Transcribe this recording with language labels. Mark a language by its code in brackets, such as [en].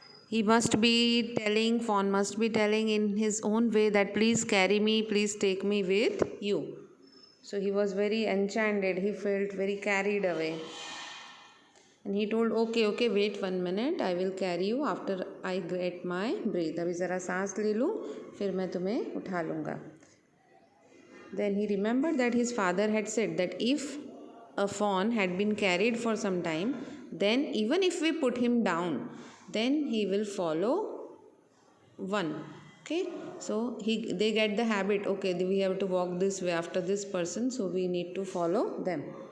[en] Fawn must be telling in his own way that please carry me, please take me with you. So he was very enchanted, he felt very carried away. And he told, okay, wait 1 minute, I will carry you after I get my breath. [hi] अभी ज़रा सांस ले लूँ, फिर मैं तुम्हें उठा लूँगा. [en] Then he remembered that his father had said that if a fawn had been carried for some time, then even if we put him down, then he will follow one. Okay, so they get the habit, okay, we have to walk this way after this person, so we need to follow them.